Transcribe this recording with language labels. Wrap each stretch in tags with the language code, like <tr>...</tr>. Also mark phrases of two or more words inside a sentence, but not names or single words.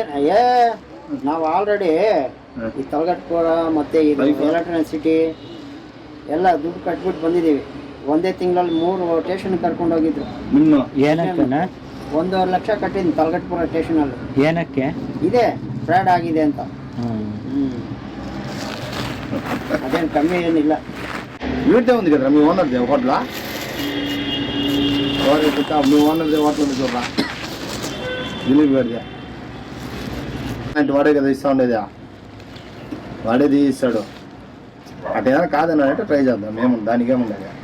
<kn>ನಾವು ಆಲ್ರೆಡಿ ಈ ತಲಗಟ್ಪುರ ಮತ್ತೆ ಇದು ಎಲೆಕ್ಟ್ರಾನಿಕ್ ಸಿಟಿ ಎಲ್ಲ ದುಡ್ಡು ಕಟ್ಬಿಟ್ಟು ಬಂದಿದ್ದೀವಿ. ಒಂದೇ ತಿಂಗಳಲ್ಲಿ 3 ಸ್ಟೇಷನ್ ಕರ್ಕೊಂಡು ಹೋಗಿದ್ರು. ಇನ್ನು ಏನಕ್ಕೆ? 1.5 ಲಕ್ಷ ಕಟ್ಟಿದ್ದೀನಿ ತಲಗಟ್ಪುರ ಸ್ಟೇಷನಲ್ಲಿ. ಏನಕ್ಕೆ? ಇದೆ ಫ್ರಾಡ್ ಆಗಿದೆ ಅಂತ. ಅದೇನು ಕಮ್ಮಿ ಏನಿಲ್ಲ.</kn> <te>వీటే ఉంది కదా మీ ఓనర్ దే హోటల్ మీ ఓనర్ దే హోటల్ ఉంది చూడరా, దిలీప్ గారిదే. అంటే వాడే కదా ఇస్తా ఉండేది, వాడేది ఇస్తాడు. అటు ఏదైనా కాదన్నాడంటే ట్రై చేద్దాం, ఏముంది దానికి ఏముండదు.</te>